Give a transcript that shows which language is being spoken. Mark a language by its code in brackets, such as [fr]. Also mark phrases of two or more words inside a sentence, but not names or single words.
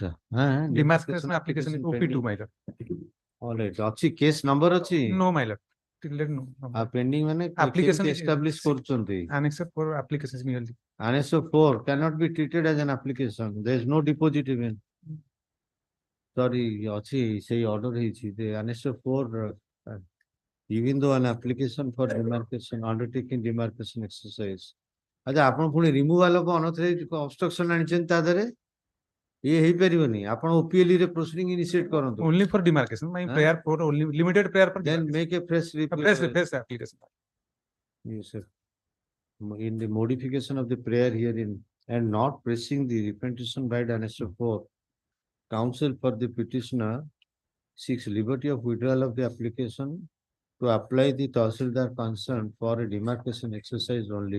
[en] demarcation application is OP2 my lord. All right ଅଛି case number ଅଛି No my lord. Till no. [or] pending ମାନେ [en] Application [or] କେମିତି establish କରୁଛନ୍ତି [en] annexer 4 application is merely. annexer 4 cannot be treated as an application there is no deposit even sorry [or] ଅଛି ସେଇ order ହେଇଛି [en] the annexer 4 even though an application for demarcation undertaking demarcation exercise अच्छा [or] ଆପଣ ପୁଣି [en] removal of unauthorized obstruction [or] ଆଣିଛନ୍ତି ତା ଦେହରେ ଇଏ ହେଇପାରିବନି ଆପଣ OPL ରେ proceeding initiate କରନ୍ତୁ [en] Only for demarcation my prayer for only limited prayer for then make a fresh fresh application. Yes, sir. In the modification of the prayer herein and not pressing the repetition by the annexure 4, counsel for the petitioner seeks liberty of withdrawal of the application to apply the Tahsildar concerned for a demarcation exercise only.